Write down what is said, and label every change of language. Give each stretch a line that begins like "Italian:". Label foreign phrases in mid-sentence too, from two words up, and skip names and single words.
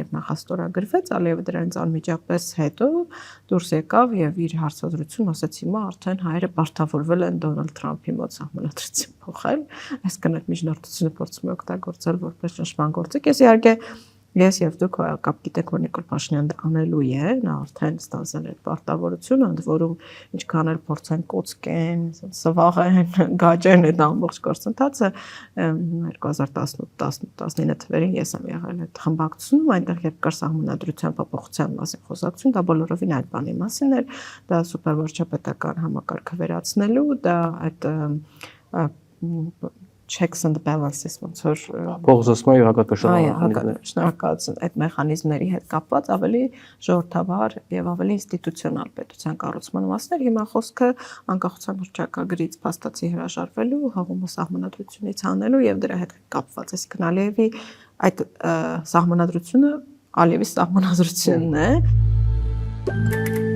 Armenian: երբ նախաստորագրվեց, Ալիևը դրանից անմիջապես հետո դուրս եկավ եւ իր հարցազրույցում ասաց, հիմա արդեն հայերը բարթավորվել են Դոնալդ Թրամփի մոտ սահմանադրություն փոխել, այսինքն այդ միջնորդությունը փորձում է օգտագործել որպես ճնշման գործիք։ Ես եւ դուք կապ գիտեք, որ Նիկոլ Փաշինյանը անելու է, նա արդեն ստանձնել է պարտավորությունը, ընդ որում ինչքան էլ փորձեն կոծկեն, սվաղեն, գաճեն այդ ամբողջ գործընթացը 2018-19 թվերին ես եմ եղել այդ խմբակցությունում, այնտեղ երբ կար սահմանադրության փոփոխության մասին խոսակցություն, դա բոլորովին այլ բանի մասին էր, դա սուպերվարչապետական համակարգը վերացնելու, դա այդ
English: checks and balances
Armenian: ոնց որ փոխզսման եւ հակակշռման շնորհակալություն այդ մեխանիզմների հետ կապված ավելի ժողովրդավար եւ ավելի ինստիտուցիոնալ պետության կառուցման մասներ հիմա խոսքը անկախության հռչակագրից փաստացի հրաժարվելու հաղումը սահմանադրությունից հանելու եւ դրա հետ կապված այսինքն Ալիևի այդ սահմանադրությունը Ալիևի սահմանադրությունն է